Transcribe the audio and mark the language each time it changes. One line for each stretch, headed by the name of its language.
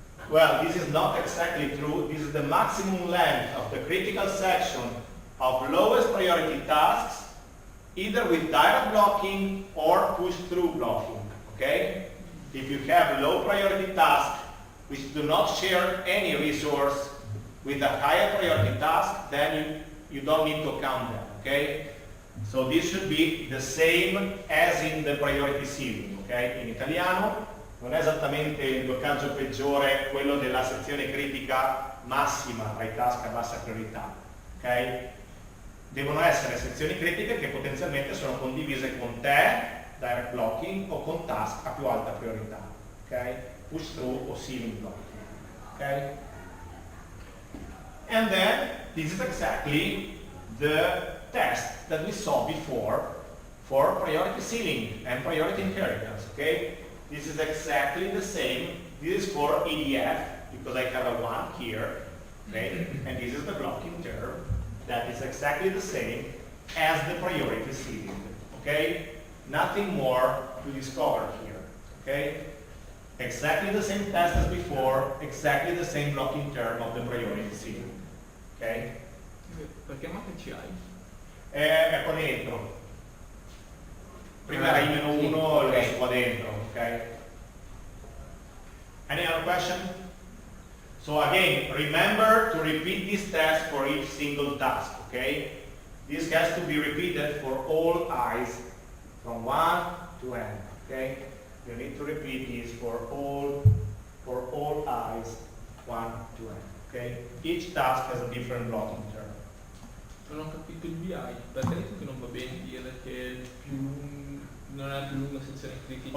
English: Well, this is not exactly true. This is the maximum length of the critical section of lowest priority tasks, either with direct blocking or push-through blocking, okay? If you have low priority tasks which do not share any resource with a higher priority task, then you don't need to count them, okay? So this should be the same as in the priority ceiling, ok?
Italian: In italiano non è esattamente il bloccaggio peggiore quello della sezione critica massima tra i task a bassa priorità, ok? Devono essere sezioni critiche che potenzialmente sono condivise con te, direct blocking, o con task a più alta priorità, ok? Push through o ceiling blocking, ok?
English: And then this is exactly the test that we saw before for priority ceiling and priority inheritance, okay? This is exactly the same. This is for EDF, because I have a 1 here, okay? And this is the blocking term that is exactly the same as the priority ceiling, okay? Nothing more to discover here, okay? Exactly the same test as before, exactly the same blocking term of the priority ceiling, okay?
Italian: Perché ci hai? È qua dentro. Prima era I-1 e adesso qua dentro, ok?
English: Any other question? So again, remember to repeat this test for each single task, okay? This has to be repeated for all eyes from 1 to n, okay? You need to repeat this for all eyes 1 to n, okay? Each task has a different blocking term.
Italian: Non ho capito il BI, perché hai detto che non va bene dire che non è la più lunga sezione critica?